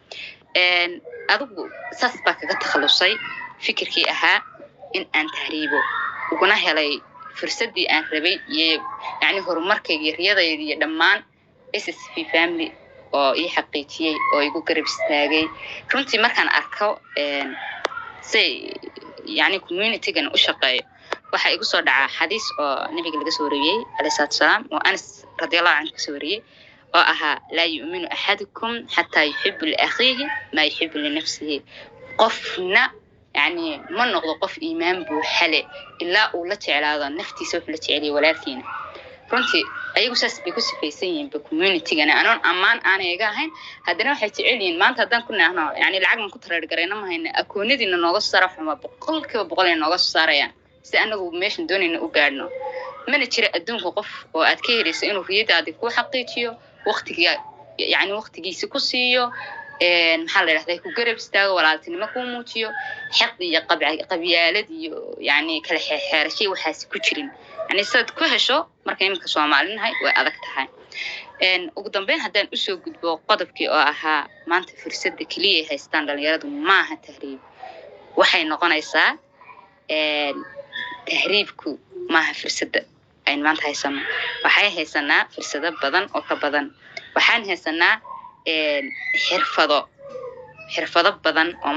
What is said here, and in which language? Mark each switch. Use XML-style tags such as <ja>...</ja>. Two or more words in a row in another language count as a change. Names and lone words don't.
<so>adigu saas baa kaga takhalusay fikirkii ahaa in aan tahriibo uguna helay fursadii aan rabay iyo yani horumarkayga riyadayda iyo dhammaan SSV family oo ii xaqiijiyay oo igu garab istaagay runtii markaan arko say يعني community-gan u shaqeeyo waxa igu soo dhaca xadiis oo nabiga laga soo wariyay</so> <ar>عليه السلام</ar> <so>oo Anas</so> <ar>رضي الله عنه</ar> <so>soo wariyay oo aha</so> <ar>لا يؤمن أحدكم حتى يحب لأخيه ما يحب لنفسه</ar> <so>qofna yani ma noqdo qof iimaan buu xale illa uu la jeclaado naftiisa wax la jeceliyo walaalkiina runtii ayagu saas bay ku sifaysan yihiin community-gan aanan amaan aan iga ahayn haddana waxay jeceliin maanta haddaan ku naahno yani lacag ku tareer gareyna ma hayna akoonadiina nooga soo xuma 100% nooga soo saarayaan si anagu meeshan doonayna u gaadhno mana jira adduunka qof oo aad ka helayso inuu riyadaada ku xaqiijiyo waqtiga yani waqtigiisa ku siiyo maxaa la yiraahdaa ku garab istaago walaaltinimo ku muujiyo xaq iyo qabyaalad iyo yani kala xeerashay waxaas ku jirin يعني سد كهشو markay imka Soomaaliyahay way adag tahay ugu dambeyn hadaan u soo gudbo qodobkii oo ahaa maanta fursada kaliya haystaan dhalinyaradu maaha tahriib waxay noqonaysaa tahriibku maaha fursada ay maanta haysano waxay haysanaa fursado badan oo ka badan waxaan haysanaa xirfado badan oo</so>